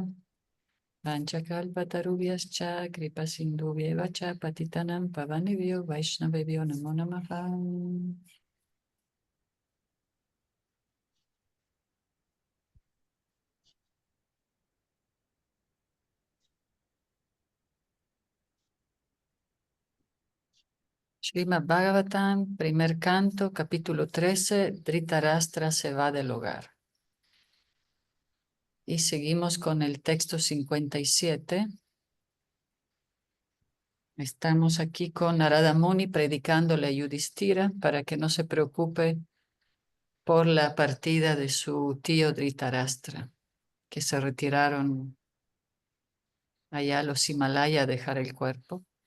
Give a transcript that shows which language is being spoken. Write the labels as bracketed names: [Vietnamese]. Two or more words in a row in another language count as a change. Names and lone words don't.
[Sanskrit] पञ्चकल्पतरुभ्यश्च कृपासिन्धुभ्यएवच पतितानां पावनेभ्यो वैष्णवेभ्यो नमो नमः. [Spanish] Srimad Bhagavatam, primer canto, capítulo 13, Dhritarashtra se va del hogar. Y seguimos con el texto 57. Estamos aquí con Narada Muni predicándole a Yudhishthira para que no se preocupe por la partida de su tío Dhritarashtra, que se retiraron allá a los Himalayas a dejar el cuerpo.